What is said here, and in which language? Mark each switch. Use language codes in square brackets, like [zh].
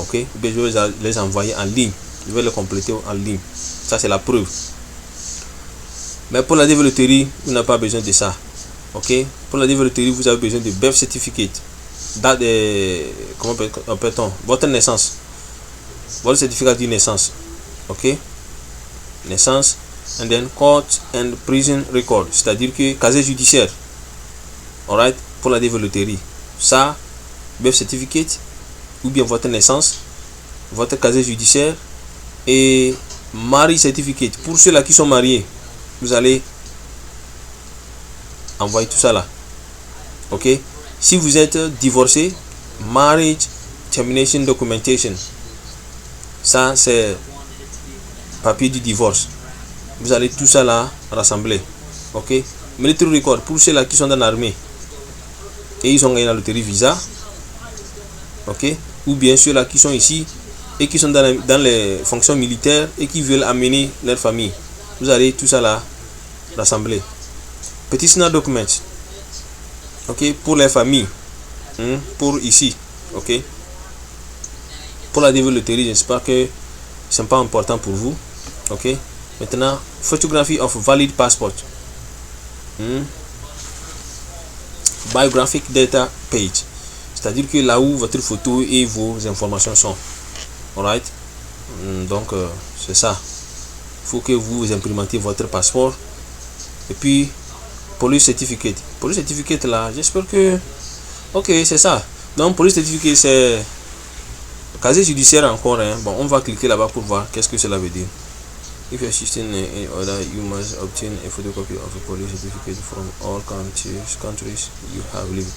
[fr] Ok, ou bien je vais les envoyer en ligne, je vais les compléter en ligne. Ça c'est la preuve. Mais pour la développerie, vous n'avez pas besoin de ça. Ok. Pour la développerie, vous avez besoin de birth certificate. Date de, comment appelle-t-on, votre naissance. Votre certificat de naissance. Ok. Naissance. [en] And then court and prison record. [fr] C'est-à-dire que casier judiciaire. Alright. Pour la développerie. Ça, birth certificate. Ou bien votre naissance. Votre casier judiciaire. Et marriage certificate. Pour ceux-là qui sont mariés. Vous allez envoyer tout ça là. Ok. Si vous êtes divorcé, [en] marriage termination documentation. [fr] Ça c'est papier du divorce. Vous allez tout ça là rassembler. Ok. Military record pour ceux là qui sont dans l'armée et ils ont gagné la loterie visa. Ok. Ou bien ceux là qui sont ici et qui sont dans les fonctions militaires et qui veulent amener leur famille. Vous allez tout ça là rassembler. [en] Petitioner documents. [fr] Ok, pour les familles. Pour ici. Ok. Pour la développerie, j'espère que c'est pas important pour vous. Ok. [en] Maintenant, photography of valid passport. Biographic data page. [fr] C'est-à-dire que là où votre photo et vos informations sont. Alright. Donc, c'est ça. Il faut que vous imprimentiez votre passeport. Et puis, police certificate. Police certificate là, j'espère que... Ok, c'est ça. Donc, police certificate, c'est... Casier judiciaire encore. Bon, on va cliquer là-bas pour voir qu'est-ce que cela veut dire. [en] If you're assisting in order, you must obtain a photocopy of a police certificate from all countries you have lived.